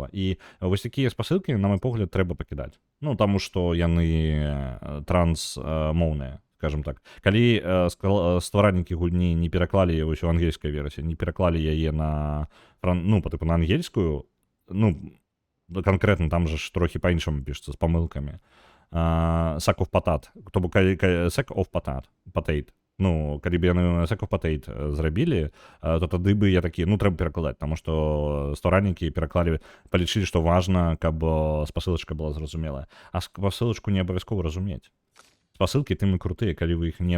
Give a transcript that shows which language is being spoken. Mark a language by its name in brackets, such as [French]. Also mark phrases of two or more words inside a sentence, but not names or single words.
[Belarusian] І вось такія спасылкі, на мой погляд, трэба пакідаць. Ну, таму што яны трансмоўныя, скажем так. Калі стваральнікі гульні не пераклалі вось у ангельскай версіі, не пераклалі яе на, ну, па типу, на ангельскую, ну, канкрэтна там же ж трохі па-іншаму пішецца, з памылкамі. [English] Sack of Potat, [Belarusian] то бок [English] Sack of Potato. [Belarusian] Ну, калі б яны [English] Sack of Potato [Belarusian] зрабілі, то тады бы я такі, ну, трэба перакладаць, таму што стваральнікі пераклалі, палічылі, што важна, каб спасылачка была зразумелая. А спасылачку не абавязкова разумець. Спасылкі тым і крутыя, калі вы іх не...